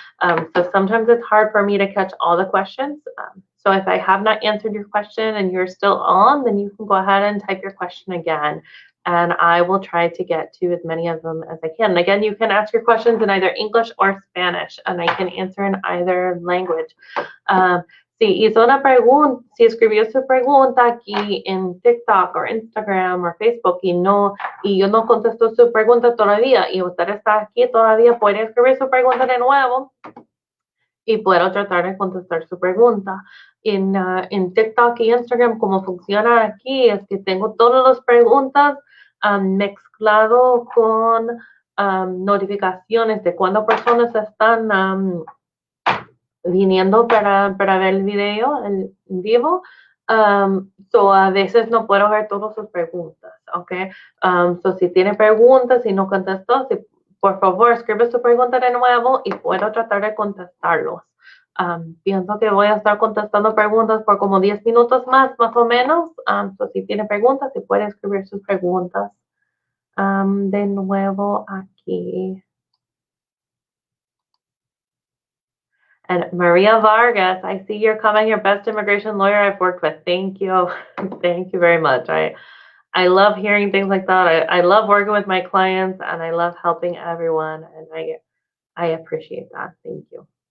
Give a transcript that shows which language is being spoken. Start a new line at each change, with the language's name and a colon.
English: So sometimes it's hard for me to catch all the questions. So if I have not answered your question and you're still on, then you can go ahead and type your question again, and I will try to get to as many of them as I can. And again, you can ask your questions in either English or Spanish, and I can answer in either language.
Spanish: Si hizo una pregunta, si escribió su pregunta aquí en TikTok o Instagram o Facebook y yo no contesto su pregunta todavía y usted está aquí todavía, puede escribir su pregunta de nuevo y puedo tratar de contestar su pregunta. En TikTok y Instagram, como funciona aquí, es que tengo todas las preguntas mezclado con notificaciones de cuando personas están viniendo para ver el video en vivo. So a veces no puedo ver todas sus preguntas, ¿ok? So si tiene preguntas y no contestó, por favor, escribe su pregunta de nuevo y puedo tratar de contestarlos. Pienso que voy a estar contestando preguntas por como 10 minutos más o menos. So si tiene preguntas, si puede escribir sus preguntas de nuevo aquí.
English: And Maria Vargas, I see you're coming, your best immigration lawyer I've worked with. Thank you. Thank you very much. I love hearing things like that. I love working with my clients, and I love helping everyone, and I appreciate that. Thank you.